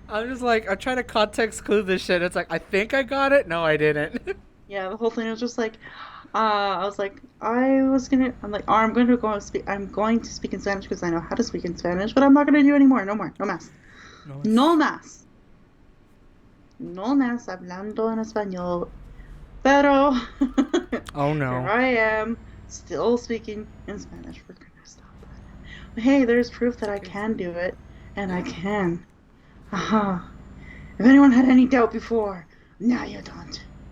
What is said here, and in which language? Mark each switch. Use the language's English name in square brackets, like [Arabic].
[English] I'm just like, I'm trying to context clue this shit. It's like, I think I got it. No, I didn't. Yeah, the whole thing was just like, I was like, I'm like, oh, I'm going to speak in Spanish because I know how to speak in Spanish, but I'm not going to do anymore. No more. [Spanish] No más. No más. No más hablando en español. Pero. [English] Oh no. Here I am, still speaking in Spanish. We're gonna stop that. But hey, there's proof that I can do it, and I can. Aha. If anyone had any doubt before, now you don't.